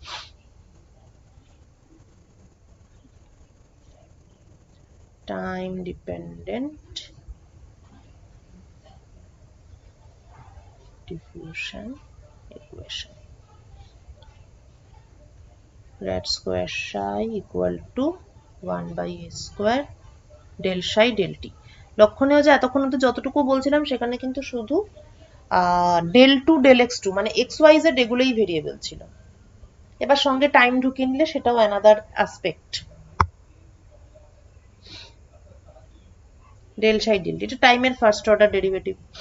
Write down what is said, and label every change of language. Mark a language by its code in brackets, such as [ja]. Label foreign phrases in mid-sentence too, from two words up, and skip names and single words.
[en] time dependent diffusion equation, rad square psi equal to 1 by a square del psi del t। [bn] লক্ষণীয় যে এতক্ষণ অব্দি যতটুকু বলছিলাম সেখানে কিন্তু শুধু [en] del 2 del x 2 [bn] মানে [en] x y z [bn] এগুলোই ভেরিয়েবল ছিল, এবার সঙ্গে টাইম ঢুকিয়ে নিলে সেটাও [en] another aspect. del psi del t [bn] এটা টাইমের [en] first order derivative.